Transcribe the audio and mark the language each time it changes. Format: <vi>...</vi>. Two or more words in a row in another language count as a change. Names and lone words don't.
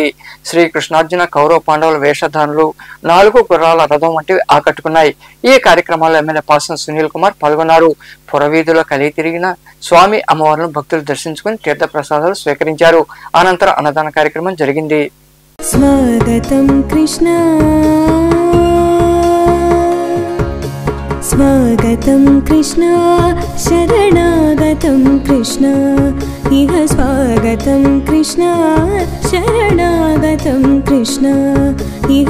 <te>శ్రీకృష్ణార్జున కౌరవ పాండవుల వేషధారణలు, 4 గుర్రాల రథం వంటివి ఆకట్టుకున్నాయి. ఈ కార్యక్రమాల్లో ఎమ్మెల్యే పాసం సునీల్ కుమార్ పాల్గొన్నారు. పురవీధిలో కలిగి తిరిగిన స్వామి అమ్మవార్లను భక్తులు దర్శించుకుని తీర్థ ప్రసాదాలు స్వీకరించారు. అనంతరం అన్నదాన కార్యక్రమం జరిగింది.</te> <sa>स्वागतं कृष्ण स्वागतं कृष्ण शरणागतं कृष्ण इह स्वागतं कृष्ण शरणागतं कृष्ण इह</sa>